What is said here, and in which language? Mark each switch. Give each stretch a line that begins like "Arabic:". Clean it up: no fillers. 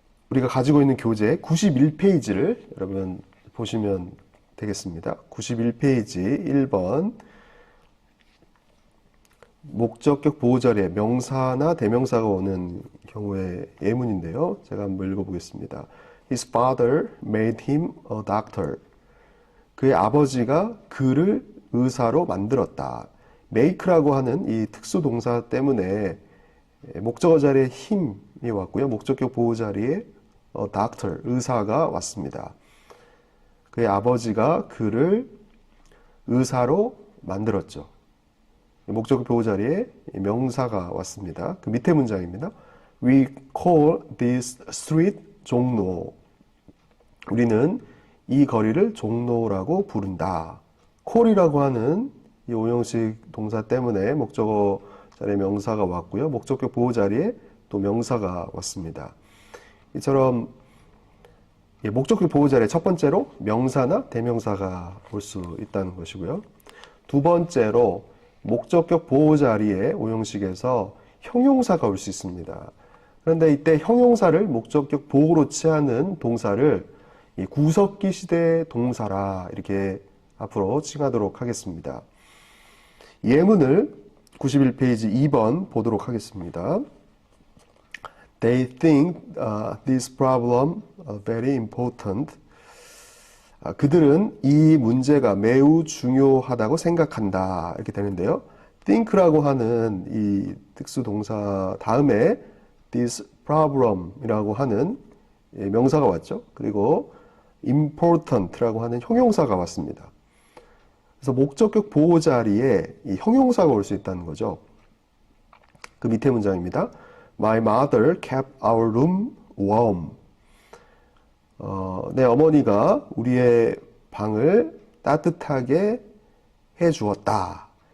Korean: 우리가 가지고 있는 교재 91페이지를 여러분 보시면 되겠습니다. 91페이지 1번 목적격 보호 자리에 명사나 대명사가 오는 경우의 예문인데요. 제가 한번 읽어보겠습니다.
English: His father made him a doctor.
Korean: 그의 아버지가 그를 의사로 만들었다. make라고 하는 이 특수 동사 때문에 목적어 자리에 힘이 왔고요. 목적격 보호 자리에 doctor, 의사가 왔습니다. 그의 아버지가 그를 의사로 만들었죠. 목적격 보호 자리에 명사가 왔습니다. 그 밑에 문장입니다.
English: We call this street 종로.
Korean: 우리는 이 거리를 종로라고 부른다. call이라고 하는 이 5형식 동사 때문에 목적어 자리에 명사가 왔고요. 목적격 보호 자리에 또 명사가 왔습니다. 이처럼 목적격 보호 자리에 첫 번째로 명사나 대명사가 올 수 있다는 것이고요. 두 번째로 목적격 보호 자리에 5형식에서 형용사가 올 수 있습니다. 그런데 이때 형용사를 목적격 보호로 취하는 동사를 이 구석기 시대 동사라 이렇게 앞으로 칭하도록 하겠습니다. 예문을 91페이지 2번 보도록 하겠습니다.
English: They think this problem very important.
Korean: 그들은 이 문제가 매우 중요하다고 생각한다. 이렇게 되는데요. think라고 하는 이 특수동사 다음에 this problem이라고 하는 명사가 왔죠. 그리고 important라고 하는 형용사가 왔습니다. 그래서 목적격 보호 자리에 이 형용사가 올 수 있다는 거죠. 그 밑에 문장입니다.
English: My mother kept our room warm.
Korean: 내 어머니가 우리의 방을 따뜻하게 해 주었다.